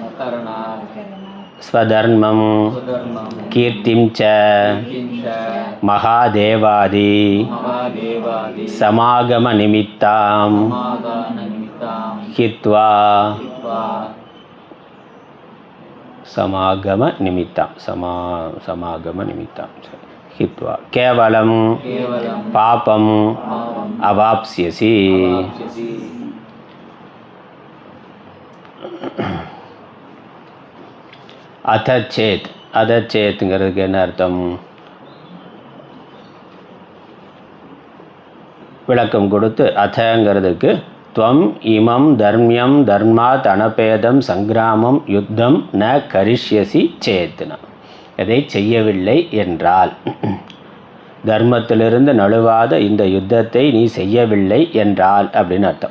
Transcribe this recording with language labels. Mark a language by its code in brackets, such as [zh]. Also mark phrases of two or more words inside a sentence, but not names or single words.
[sa] स्वधर्मं कीर्तिं च महादेवादि समागमनिमित्तां हित्वा समागमनिमित्तां हित्वा केवलं पापम् अवाप्स्यसि. [ta] अथचेत, अथचेतங்கிறதுக்கு என்ன அர்த்தம்? விளக்கம் கொடுத்து, அத்தங்கிறதுக்கு [sa] त्वम् इमम् धर्म्यम् धर्मात् अनपेतम् सङ्ग्रामम् युद्धम् न करिष्यसि चेत्ना, [ta] எதை செய்யவில்லை என்றால், தர்மத்திலிருந்து நழுவாத இந்த யுத்தத்தை நீ செய்யவில்லை என்றால் அப்படின்னு அர்த்தம்.